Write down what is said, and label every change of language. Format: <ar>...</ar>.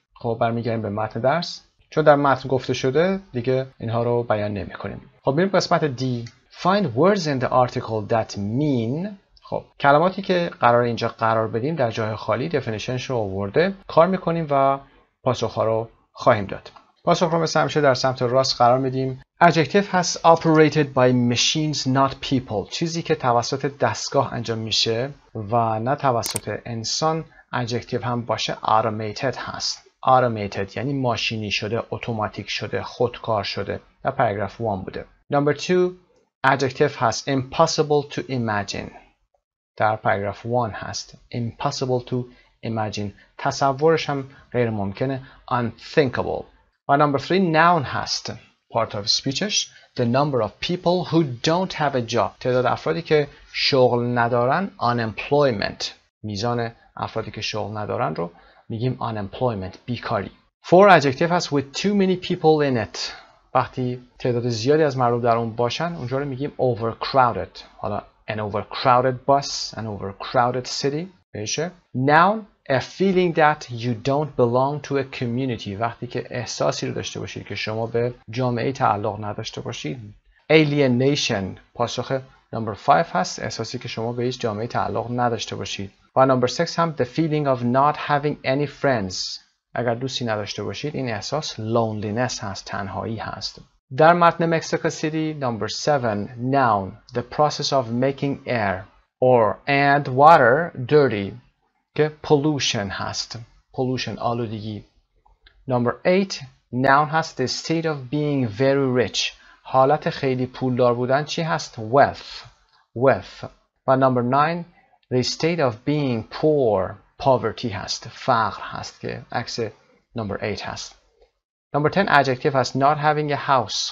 <fa>خب برمیگردیم به متن درس، چون در متن گفته شده دیگه اینها رو بیان نمی کنیم. خب بریم قسمت D.</fa> <en>Find words in the article that mean.</en> <fa>خب کلماتی که قرار اینجا قرار بدیم در جای خالی definitionش رو آورده، کار میکنیم و پاسخ ها رو خواهیم داد. پاسخ رو مثل همیشه در سمت راست قرار میدیم.</fa> <en>Adjective has operated by machines not people.</en> <fa>چیزی که توسط دستگاه انجام میشه و نه توسط انسان. Adjective هم باشه automated هست. Automated یعنی ماشینی شده، اتوماتیک شده، خودکار شده. در پاراگراف 1 بوده.</fa> <en>Number 2 Adjective has impossible to imagine.</en> <fa>در پاراگراف 1 هست.</fa> <en>Impossible to imagine.</en> <fa>تصورش هم غیر ممکنه. Unthinkable.</fa> <en>و number 3 noun هست.</en> <fa>Part of speechش.</fa> <en>The number of people who don't have a job.</en> <fa>تعداد افرادی که شغل ندارن.</fa> <en>Unemployment.</en> <fa>میزان افرادی که شغل ندارن رو میگیم unemployment. بیکاری.</fa> <en>4 adjective</en> <fa>هست</fa> <en>with too many people in it.</en> <fa>وقتی تعداد زیادی از مردم در اون باشن اونجا رو میگیم overcrowded.</fa> <en>حالا an overcrowded bus, an overcrowded city بشه. Noun a feeling that you don't belong to a community.</en> <fa>وقتی که احساسی رو داشته باشید که شما به جامعه تعلق نداشته باشید. Alienation پاسخ number 5 هست، احساسی که شما به هیچ جامعه تعلق نداشته باشید.</fa> <en>و number 6 هم the feeling of not having any friends.</en> <fa>اگر دوستی نداشته باشید این احساس loneliness هست، تنهایی هست. در متن مکزیکو سیتی</fa> <en>number 7 noun the process of making air or and water dirty که pollution هست. pollution</en> <fa>آلودگی.</fa> <en>number 8 noun هست the state of being very rich.</en> <fa>حالت خیلی پولدار بودن چی هست؟ wealth.</fa> <en>و number 9 the state of being poor poverty</en> <fa>هست، فقر هست که عکس number 8 هست.</fa> <en>number 10 adjective هست not having a house.</en>